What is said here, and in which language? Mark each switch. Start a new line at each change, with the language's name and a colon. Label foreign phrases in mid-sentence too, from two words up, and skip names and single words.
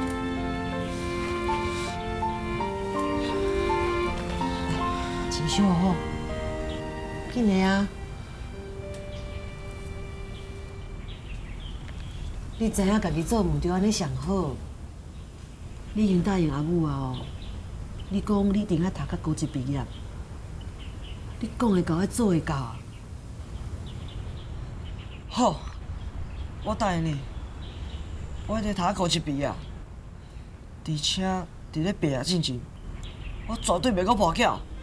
Min Nan Chinese: 来，情绪好，紧的啊！你知影家己做毋对，安尼上好。你已经答应阿母啊哦，你讲你一定要读到高级毕业，你讲会到，要做会到啊！好，我答应你，我一定读到高级毕业，而且伫咧毕业之前，我绝对袂阁跋筊。